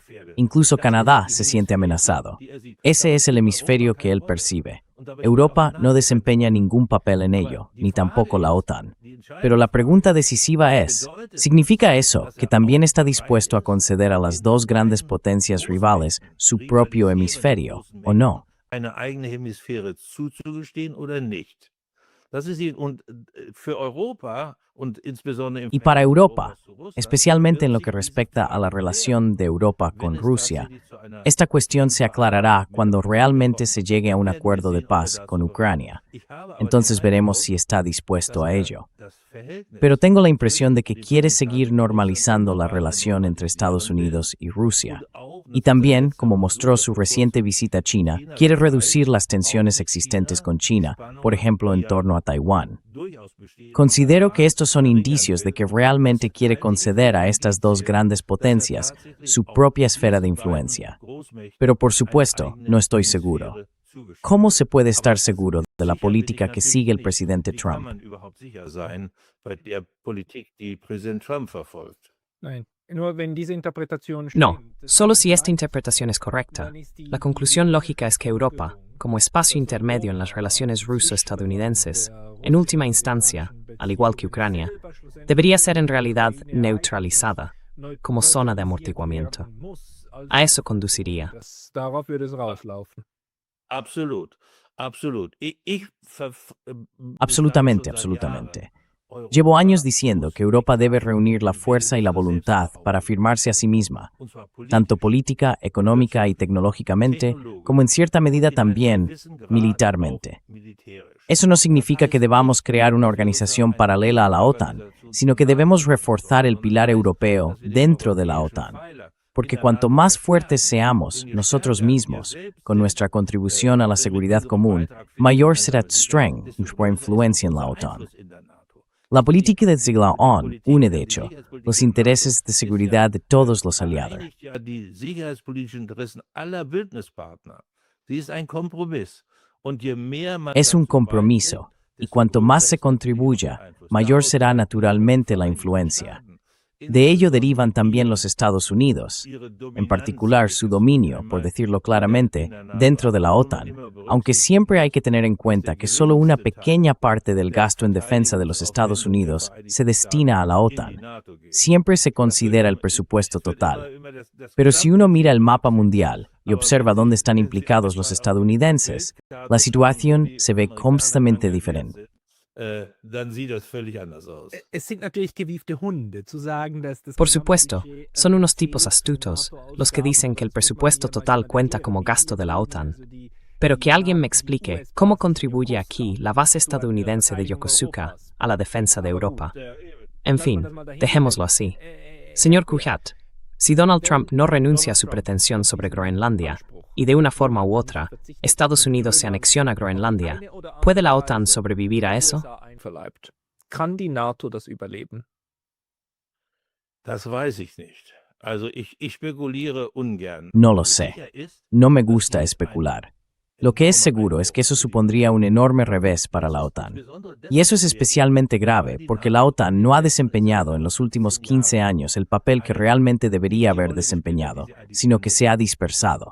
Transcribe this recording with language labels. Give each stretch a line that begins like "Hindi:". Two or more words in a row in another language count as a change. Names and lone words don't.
Spanish: Incluso Canadá se siente amenazado. Ese es el hemisferio que él percibe. Europa no desempeña ningún papel en ello, ni tampoco la OTAN. Pero la pregunta decisiva es, ¿significa eso que también está dispuesto a conceder a las dos grandes potencias rivales su propio hemisferio, o no?
German: Eine eigene Hemisphäre zuzugestehen oder nicht. Das ist die und für Europa und insbesondere im
Spanish: Y para
German: Verhältnis
Spanish: Europa,
German: Europas zu Russland,
Spanish: especialmente en lo
German: wird
Spanish: que
German: sich
Spanish: respecta
German: diese
Spanish: a la
German: Frage
Spanish: relación de Europa
German: klären,
Spanish: con
German: wenn es
Spanish: Rusia,
German: tatsächlich zu einer
Spanish: esta cuestión se aclarará
German: mit
Spanish: cuando
German: Russland
Spanish: realmente
German: kommt.
Spanish: se llegue a un
German: Dann werden wir
Spanish: acuerdo de
German: sehen, ob er
Spanish: paz
German: dazu
Spanish: con
German: bereit
Spanish: Ucrania.
German: ist. Ich habe aber den
Spanish: Entonces veremos
German: Eindruck,
Spanish: si está dispuesto
German: dass
Spanish: a ello.
German: das Verhältnis
Spanish: Pero tengo la impresión de que
German: zwischen
Spanish: quiere
German: den
Spanish: seguir
German: Vereinigten Staaten
Spanish: normalizando
German: und
Spanish: la
German: Russland
Spanish: relación entre Estados
German: normalisieren will
Spanish: Unidos y Rusia.
German: und auch
Spanish: Y
German: eine
Spanish: también,
German: Vernetzung
Spanish: como
German: so,
Spanish: mostró
German: dass
Spanish: su
German: der Kurs
Spanish: reciente visita a China,
German: China
Spanish: quiere
German: bereit,
Spanish: reducir las
German: auch
Spanish: tensiones
German: mit
Spanish: existentes
German: China
Spanish: con
German: die
Spanish: China, por
German: Spannungen,
Spanish: ejemplo
German: die
Spanish: en
German: ja
Spanish: torno a Taiwán.
German: durchaus bestehen,
Spanish: Considero que
German: stark
Spanish: estos son
German: verringern
Spanish: indicios de
German: will.
Spanish: que
German: Und
Spanish: realmente
German: das
Spanish: quiere
German: halte ich
Spanish: conceder
German: für
Spanish: a
German: ein
Spanish: estas dos
German: Indiz,
Spanish: grandes
German: dass
Spanish: potencias
German: tatsächlich
Spanish: su
German: auch
Spanish: propia esfera de
German: diesen beiden
Spanish: influencia.
German: Großmächten
Spanish: Pero por
German: eine
Spanish: supuesto,
German: eigene
Spanish: no estoy seguro.
German: Hemisphäre zugestehen
Spanish: ¿Cómo se puede
German: Aber
Spanish: estar seguro de la
German: sicher bin ich
Spanish: política que
German: natürlich
Spanish: sigue el
German: nicht.
Spanish: presidente
German: Wie kann
Spanish: Trump?
German: man überhaupt sicher sein bei der Politik, die Präsident Trump verfolgt? Nein, nur wenn diese Interpretation
Spanish: No,
German: stimmt, das
Spanish: solo
German: heißt,
Spanish: si esta interpretación es correcta.
German: dann ist
Spanish: La
German: die
Spanish: conclusión lógica es que Europa,
German: Folgerung,
Spanish: como espacio
German: dass
Spanish: intermedio en las
German: Europa
Spanish: relaciones
German: sich
Spanish: ruso-estadounidenses,
German: der
Spanish: en última instancia, al igual que Ucrania, debería ser en realidad neutralizada, como zona de amortiguamiento. A eso conduciría.
German: Darauf würde es rauslaufen. Absolut, absolut.
Spanish: Absolutamente, absolutamente. Llevo años diciendo que Europa debe reunir la fuerza y la voluntad para afirmarse a sí misma, tanto política, económica y tecnológicamente, como en cierta medida también militarmente. Eso no significa que debamos crear una organización paralela a la OTAN, sino que debemos reforzar el pilar europeo dentro de la OTAN. Porque cuanto más fuertes seamos nosotros mismos con nuestra contribución a la seguridad común, mayor será nuestra influencia en la OTAN. La política de Ziegler-On une, de hecho, los intereses de seguridad de todos los aliados.
German: Die sicherheitspolitischen Interessen aller Bündnispartner. Sie ist ein Kompromiss. Und je mehr man
Spanish: Es un
German: dazu
Spanish: compromiso,
German: beitritt,
Spanish: y cuanto más se contribuya, mayor será naturalmente la influencia. De ello derivan también los Estados Unidos, en particular su dominio, por decirlo claramente, dentro de la OTAN, aunque siempre hay que tener en cuenta que solo una pequeña parte del gasto en defensa de los Estados Unidos se destina a la OTAN. Siempre se considera el presupuesto total. Pero si uno mira el mapa mundial y observa dónde están implicados los estadounidenses, la situación se ve completamente diferente.
German: Dann sieht das völlig anders aus. Es sind natürlich gewiefte Hunde, zu sagen, dass das
Spanish: Por supuesto, son unos tipos astutos los que dicen que el presupuesto total cuenta como gasto de la OTAN. Pero que alguien me explique cómo contribuye aquí la base estadounidense de Yokosuka a la defensa de Europa. En fin, dejémoslo así. Señor Kujat, si Donald Trump no renuncia a su pretensión sobre Groenlandia, y de una forma u otra, Estados Unidos se anexiona a Groenlandia, ¿puede la OTAN sobrevivir a eso?
German: Kann die NATO das überleben? Das weiß ich nicht. Also ich spekuliere ungern.
Spanish: No lo sé. No me gusta especular. Lo que es seguro es que eso supondría un enorme revés para la OTAN. Y eso es especialmente grave porque la OTAN no ha desempeñado en los últimos 15 años el papel que realmente debería haber desempeñado, sino que se ha dispersado.